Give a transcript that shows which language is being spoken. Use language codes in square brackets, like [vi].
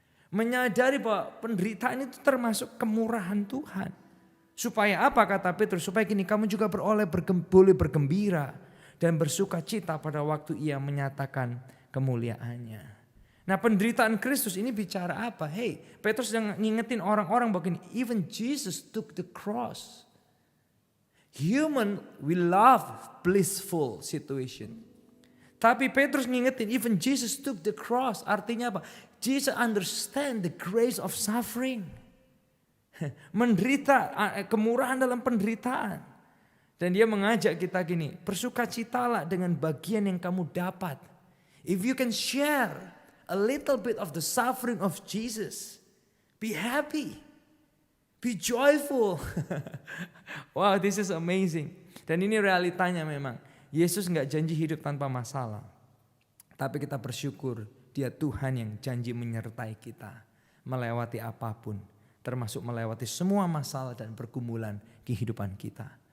[id] Menyadari bahwa penderitaan itu termasuk kemurahan Tuhan. Supaya apa kata Petrus? Supaya gini, kamu juga boleh bergembira dan bersuka cita pada waktu ia menyatakan kemuliaannya. Nah, penderitaan Kristus ini bicara apa? Hey, Petrus yang ngingetin orang-orang begini, [en] even Jesus took the cross. Human will love blissful situation. [id] Tapi Petrus ngingetin, [en] even Jesus took the cross. [id] Artinya apa? [en] Jesus understand the grace of suffering. [id] Menderita, kemurahan dalam penderitaan. Dan dia mengajak kita gini, bersukacitalah dengan bagian yang kamu dapat. [en] If you can share a little bit of the suffering of Jesus, be happy, be joyful. Wow, this is amazing. [id] Dan ini realitanya memang. Yesus gak janji hidup tanpa masalah. Tapi kita bersyukur dia Tuhan yang janji menyertai kita. Melewati apapun. Termasuk melewati semua masalah dan pergumulan kehidupan kita.